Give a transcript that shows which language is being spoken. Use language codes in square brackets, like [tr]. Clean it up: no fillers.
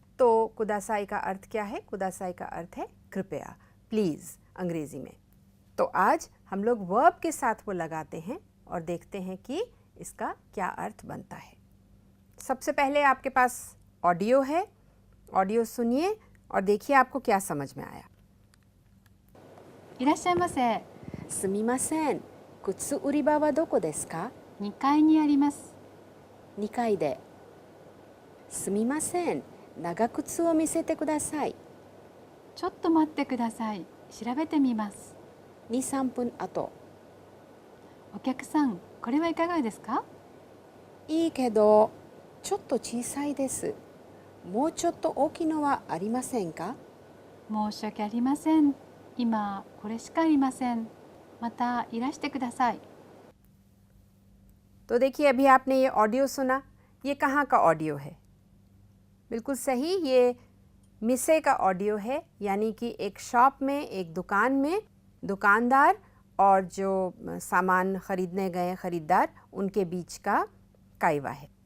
[hi] तो कुदासाई का अर्थ क्या है? कुदासाई का अर्थ है कृपया, प्लीज़ अंग्रेज़ी में। तो आज हम लोग वर्ब के साथ वो लगाते हैं और देखते हैं कि इसका क्या अर्थ बनता है। सबसे पहले आपके पास ऑडियो है, ऑडियो सुनिए और देखिए आपको क्या समझ में आया। [ja] いらっしゃいませ。すみません、靴売り場はどこですか 2階にあります。 2階で。すみません、長靴を見せてください。ちょっと待ってください。調べてみます。 2、3分後。お客さん、これはいかがですか？いいけど、ちょっと小さいです。もうちょっと大きいのはありませんか？申し訳ありません。今これしかありません。またいらしてください。 [hi] तो देखिए, अभी आपने ये ऑडियो सुना, ये कहाँ का ऑडियो है? बिल्कुल सही, ये मिसे का ऑडियो है, यानी कि एक शॉप में, एक दुकान में दुकानदार और जो सामान खरीदने गए खरीदार उनके बीच का काइवा है।